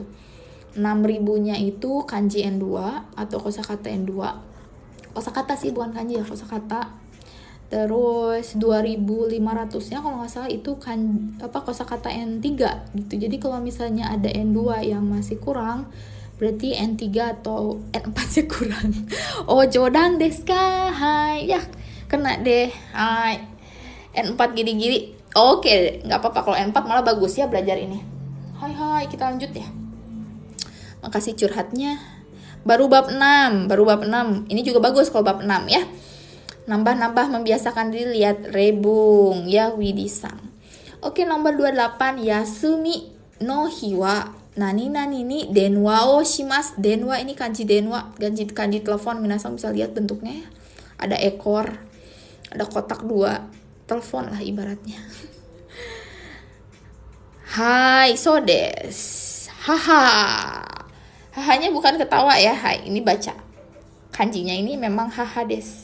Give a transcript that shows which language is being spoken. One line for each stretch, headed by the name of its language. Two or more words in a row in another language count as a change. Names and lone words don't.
Indonesian: 6.000-nya itu kanji N2 atau kosakata N2. Kosakata sih bukan kanji ya, kosakata. Terus 2.500-nya kalau nggak salah itu kosakata N3 gitu. Jadi kalau misalnya ada N2 yang masih kurang, berarti N3 atau N4-nya kurang.
Japanese: Oh, 冗談ですか?
Indonesian: Hai. Ya, kena deh. Hai. N4 gini-gini. Oke, nggak apa-apa. Kalau N4 malah bagus ya belajar ini. Hai, kita lanjut ya. Makasih curhatnya. Baru bab 6. Ini juga bagus kalau bab 6 ya. Nambah-nambah membiasakan diri lihat rebung ya Widisang. Oke, nomor 28,
Japanese: 休みの日は何何に電話をします.
Indonesian: Denwa ini kanji denwa, kanji telepon. Minasan bisa lihat bentuknya ya. Ada ekor, ada kotak 2, telepon lah ibaratnya.
Japanese: はい、そうです. Haha.
Indonesian: Hahanya bukan ketawa ya. Hai, ini baca. Kanjinya ini memang
Japanese: 母です.